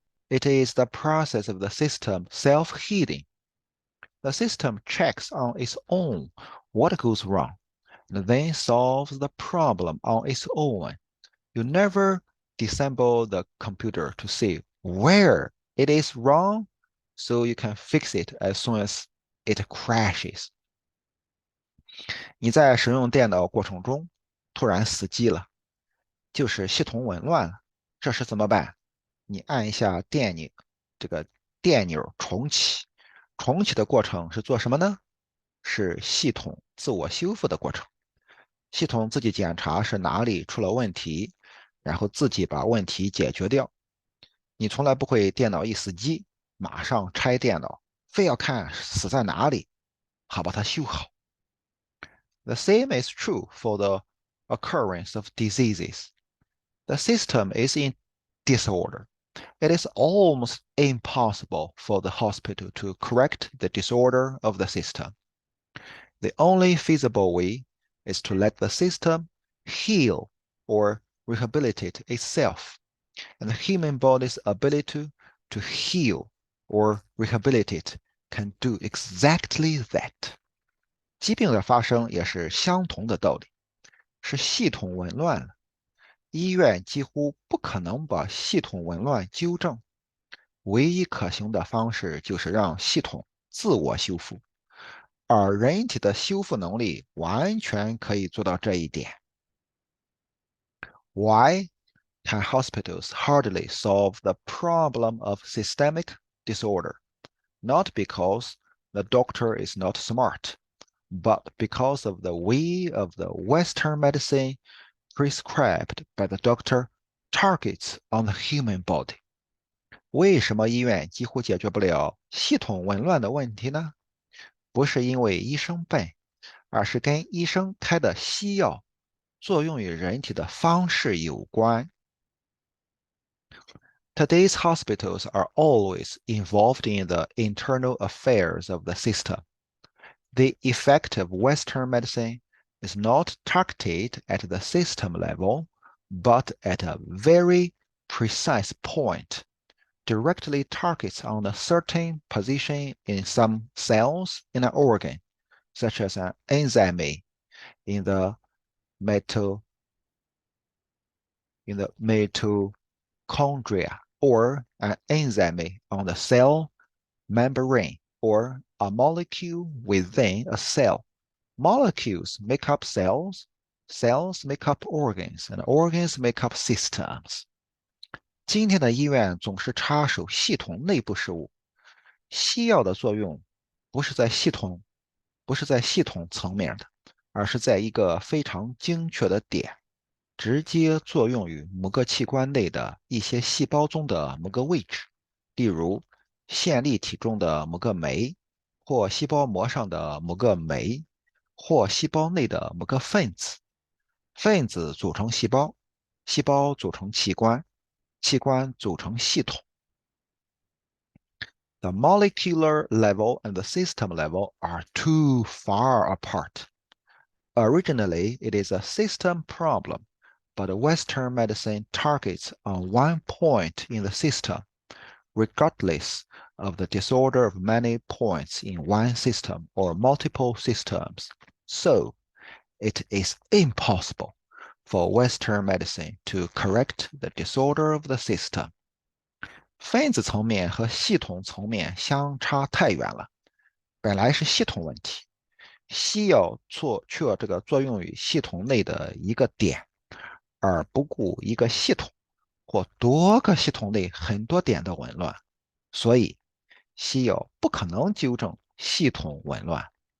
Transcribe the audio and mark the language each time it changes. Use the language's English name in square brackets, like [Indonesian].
[English] It is the process of the system self-healing. The system checks on its own what goes wrong and then solves the problem on its own. You never disassemble the computer to see where it is wrong so you can fix it as soon as it crashes. [Chinese] 你在使用电脑过程中突然死机了，就是系统紊乱了，这时怎么办？你按一下这个电钮重启。重启的过程是做什么呢？是系统自我修复的过程。系统自己检查是哪里出了问题，然后自己把问题解决掉。你从来不会电脑一死机，马上拆电脑，非要看死在哪里，好把它修好。 [English] The same is true for the occurrence of diseases. The system is in disorder. It is almost impossible for the hospital to correct the disorder of the system. The only feasible way is to let the system heal or rehabilitate itself, and the human body's ability to heal or rehabilitate can do exactly that. [Chinese] 疾病的发生也是相同的道理，是系统紊乱了。医院几乎不可能把系统紊乱纠正，唯一可行的方式就是让系统自我修复，而人体的修复能力完全可以做到这一点。 [English] Why can hospitals hardly solve the problem of systemic disorder? Not because the doctor is not smart, but because of the way of the Western medicine prescribed by the doctor targets on the human body. [Chinese] 为什么医院几乎解决不了系统紊乱的问题呢？不是因为医生笨，而是跟医生开的西药作用于人体的方式有关。 [English] Today's hospitals are always involved in the internal affairs of the system. The effect of Western medicine is not targeted at the system level, but at a very precise point, directly targets on a certain position in some cells in an organ, such as an enzyme in the metal in the mitochondria, or an enzyme on the cell membrane, or a molecule within a cell. Molecules make up cells, cells make up organs, and organs make up systems. [Chinese] 今天的医院总是插手系统内部事务，西药的作用不是在系统，不是在系统层面的，而是在一个非常精确的点，直接作用于某个器官内的一些细胞中的某个位置，例如线粒体中的某个酶，或细胞膜上的某个酶，或细胞内的某个分子。分子组成细胞，细胞组成器官，器官组成系统。 [English] The molecular level and the system level are too far apart. Originally, it is a system problem, but Western medicine targets on one point in the system, regardless of the disorder of many points in one system or multiple systems. So, it is impossible for Western medicine to correct the disorder of the system. [Chinese] 分子层面和系统层面相差太远了，本来是系统问题，西药却这个作用于系统内的一个点，而不顾一个系统或多个系统内很多点的紊乱，所以西药不可能纠正系统紊乱。